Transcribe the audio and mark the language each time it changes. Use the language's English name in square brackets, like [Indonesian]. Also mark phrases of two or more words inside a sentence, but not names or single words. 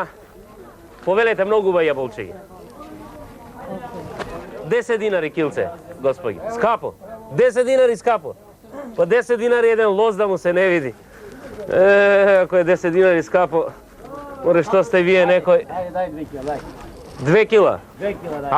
[Macedonian] Повелете многу убави јаболчиња. 10 динари килце, господи. Скапо. 10 динари скапо. Па 10 динари еден лоз да му се не види. Ако је 10 динари скапо, море што сте вије некој... Ајде, дај 2 кила, дај. 2 kila? 2 кила, дај.